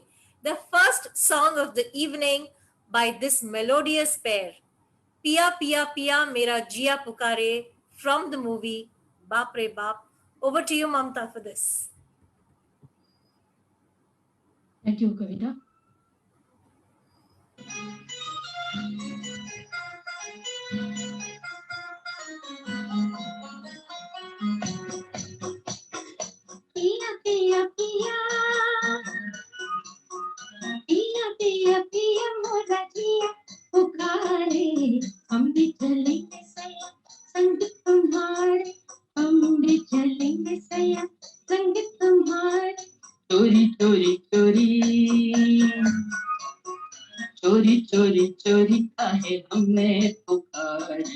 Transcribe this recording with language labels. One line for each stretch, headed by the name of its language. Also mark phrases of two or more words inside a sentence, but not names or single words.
English: The first song of the evening by this melodious pair. Pia Pia Pia Mera Jia Pukare from the movie Baap Re Baap. Over to you, Mamta, for this. Thank you, Kavita.
Hindi: पिया, पिया, पिया. पिया, पिया, पिया, मोरा जिया पुकारे. हम भी चलेंगे सया संग तुम्हारे. हम भी चलेंगे सया संग तुम्हारे. चोरी चोरी चोरी. चोरी चोरी चोरी काहे हमें पुकारे.